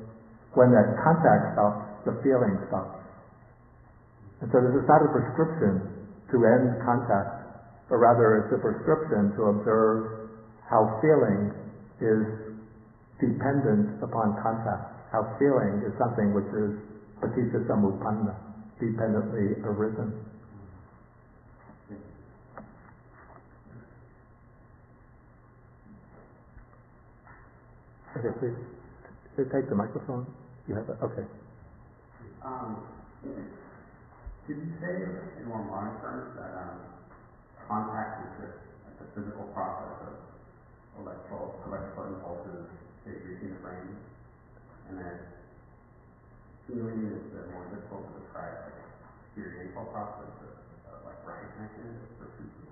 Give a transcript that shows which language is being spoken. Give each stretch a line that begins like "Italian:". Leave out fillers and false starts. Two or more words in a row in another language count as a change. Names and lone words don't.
English: When that contact stops, the feeling stops. And so this is not a prescription to end contact, but rather it's a prescription to observe how feeling is dependent upon contact, how feeling is something which is
Pali: paticca samuppanna,
English: dependently arisen. Okay, please. Take the microphone. You have it? Okay. Did you say in more modern terms that contact is just like a physical process of electrical impulses that you see in the brain, and that feeling is the more difficult to describe, like experiential process of like recognition or perceiving?